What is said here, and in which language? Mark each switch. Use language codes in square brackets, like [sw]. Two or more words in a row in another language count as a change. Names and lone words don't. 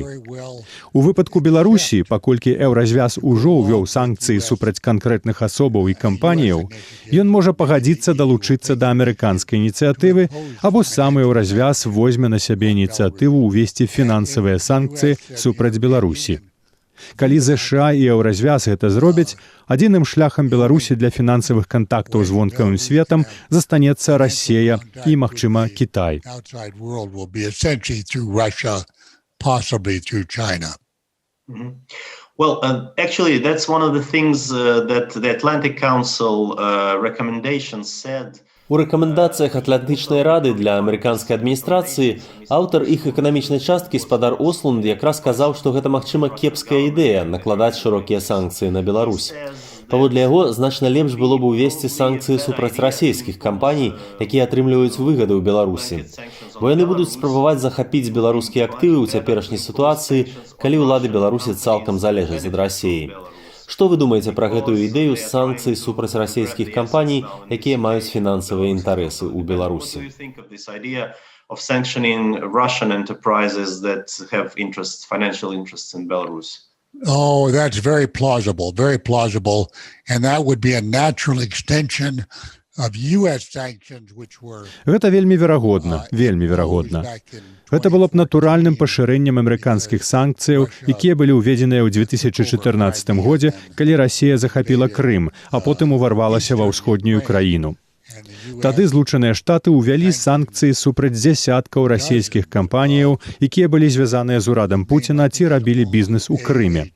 [be] У выпадку Беларусі, паколькі еўразвяз ужо ўвёў санкцыі супраць канкрэтных асобаў і кампаніяў, ён можа пагадзіцца далучыцца да амерыканскай ініцыятывы, або сам еўразвяз возьме на сябе ініцыятыву ўвесці фінансавыя санкцыі супраць Беларусі. Калі ЗША і еўразвяз гэта зробяць, адзіным шляхам Беларусі для фінансавых кантактаў з вонкавым светам застанецца Расія і, магчыма, Кітай. [en] Well, actually, that's one of the things that the Atlantic Council recommendations said. [be] У рэкамендацыях Атлантычнай рады для амерыканскай адміністрацыі аўтар іх эканамічнай часткі спадар Ослунд якраз сказаў, што гэта, магчыма, кепская ідэя накладаць шырокія санкцыі на Беларусь. Паводле яго, значна лепш было бы ўвесці санкцыі супраць расійскіх кампаній, якія атрымліваюць выгады ў Беларусі. Бо яны будуць спрабаваць захапіць беларускія актывы ў цяперашняй сітуацыі, калі ўлады Беларусі цалкам залежаць ад Расіі. Што вы думаеце пра гэтую ідэю санкцый супраць расійскіх кампаній, якія маюць фінансавыя інтарэсы ў Беларусі? [en] Of sanctioning Russian enterprises that have financial interests in Belarus. Oh, that's very plausible, and that would be a natural extension of U.S. sanctions, which were... [be] Гэта вельмі верагодна. Гэта было б натуральным пашырэннем амерыканскіх санкцыяў, якія былі ўведзеныя ў 2014 годзе, калі Расія захапіла Крым, а потым уварвалася ва ўсходнюю краіну. Тады Злучаныя Штаты ўвялі санкцыі супраць дзясяткаў расійскіх кампаніяў, якія былі звязаныя з урадам Пуціна ці рабілі бізнес у Крыме.